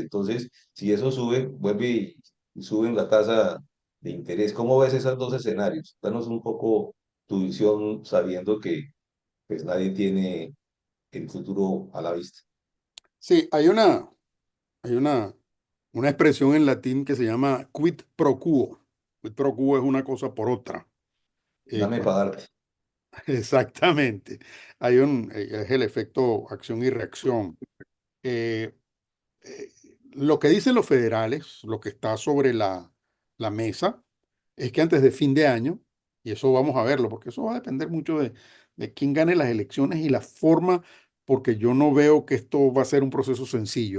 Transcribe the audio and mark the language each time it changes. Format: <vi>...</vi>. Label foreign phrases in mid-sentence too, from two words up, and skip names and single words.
<es>Entonces, si eso sube, vuelve y suben la tasa de interés. ¿Cómo ves esos dos escenarios? Danos un poco tu visión sabiendo que pues nadie tiene el futuro a la vista. Sí, hay una expresión en latín que se llama</es> <la>quid pro quo. Quid pro quo</la> <es>es una cosa por otra. Eh, Dame cua- para darte. exactamente. Es el efecto acción y reacción. Eh, eh, lo que dicen los federales, lo que está sobre la mesa, es que antes de fin de año, y eso vamos a verlo, porque eso va a depender mucho de quién gane las elecciones y la forma, porque yo no veo que esto va a ser un proceso sencillo.</es>